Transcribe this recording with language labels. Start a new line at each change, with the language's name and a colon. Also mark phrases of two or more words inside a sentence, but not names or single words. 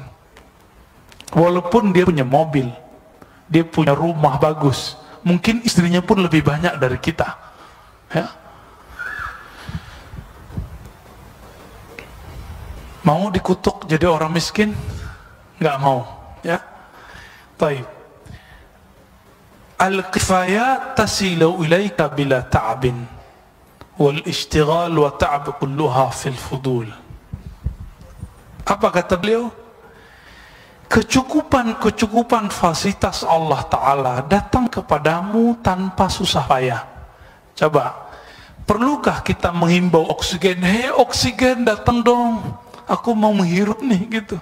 Indonesian: Walaupun dia punya mobil, dia punya rumah bagus, mungkin istrinya pun lebih banyak dari kita, ya. Mau dikutuk jadi orang miskin? Nggak mau, ya. Baik.
Arabic: الكفاية تصل إليك بلا تعب والاشتغال والتعب كلها في الفضول.
Indonesian: Apa kata beliau? Kecukupan fasilitas Allah Ta'ala datang kepadamu tanpa susah payah. Coba, perlukah kita menghimbau oksigen? Hei oksigen, datang dong, aku mau menghirup nih, gitu.